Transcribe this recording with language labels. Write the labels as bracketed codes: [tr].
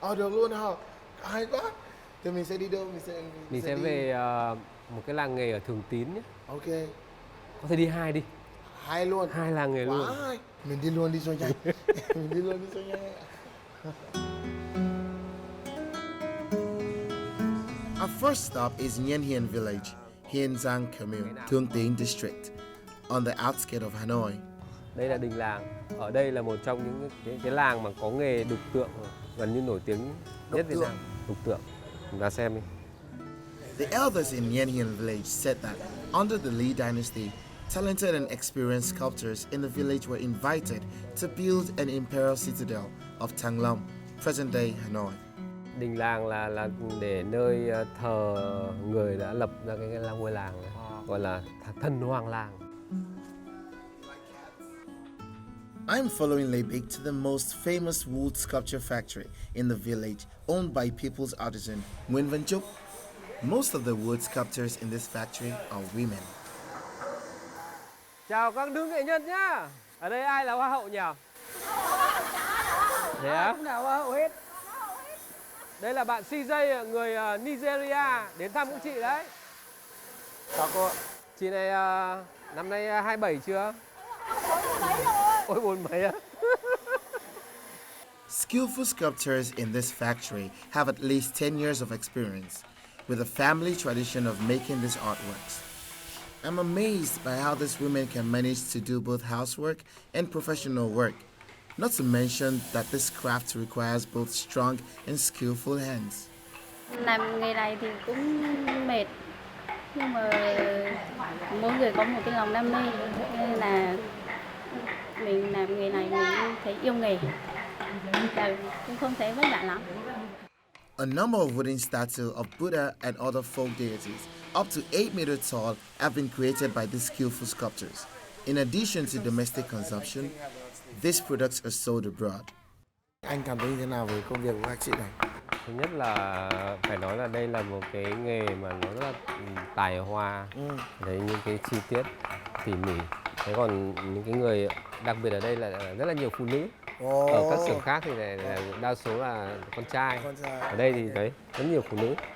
[vi] Được luôn hả? Hay quá. Thì mình sẽ đi đâu? Mình sẽ về một cái làng nghề ở Thường Tín nhé. Ok. Có thể đi 2 đi. 2 luôn. 2 làng nghề luôn. Mình đi luôn đi cho nhanh. Mình đi luôn đi cho nhanh. [en] Our first stop is Nguyen Hien Village, Hien Giang Commune, Thương Tín District, on the outskirts of Hanoi. [vi] Đây là đình làng. Ở đây là một trong những cái làng mà có nghề đục tượng gần như nổi tiếng nhất Việt Nam. Đục tượng. Chúng ta xem đi. [en] The elders in Nguyen Hien Village said that under the Lee dynasty, talented and experienced sculptors in the village were invited to build an imperial citadel of Thăng Long, present-day Hanoi. [vi] Đình làng là để nơi thờ người đã lập ra cái ngôi làng này, gọi là thần hoàng làng. [en] I'm following Lê Bích to the most famous wood sculpture factory in the village, owned by people's artisan Nguyễn Văn Trúc. Most of the wood sculptors in this factory are women. [vi] Chào các nữ nghệ nhân nhá. Ở đây ai là hoa hậu nhỉ? Thế á? Nào hoa hậu hết. Đây là bạn CJ, người Nigeria, đến thăm cũng chị đấy. Chào cô. Chị này năm nay 27 chưa? Ôi 40 á. [en] Skillful sculptors in this factory have at least 10 years of experience, with a family tradition of making these artworks. I'm amazed by how these women can manage to do both housework and professional work, not to mention that this craft requires both strong and skillful hands. [vi] Làm nghề này thì cũng mệt, nhưng mà mỗi người có một cái lòng đam mê, nên là mình làm nghề này mình thấy yêu nghề, và cũng không thấy vất vả lắm. [en] A number of wooden statues of Buddha and other folk deities, up to 8 meters tall, have been created by these skillful sculptors. In addition to domestic consumption, these products are sold abroad. [vi] Anh cảm thấy thế nào về công việc của các chị này? Thứ nhất là phải nói là đây là một cái nghề mà nó rất là tài hoa, đấy những cái chi tiết tỉ mỉ. Thế còn những cái người đặc biệt ở đây là rất là nhiều phụ nữ. Ở các xưởng khác thì là đa số là con trai. Ở đây thì đấy rất nhiều phụ nữ.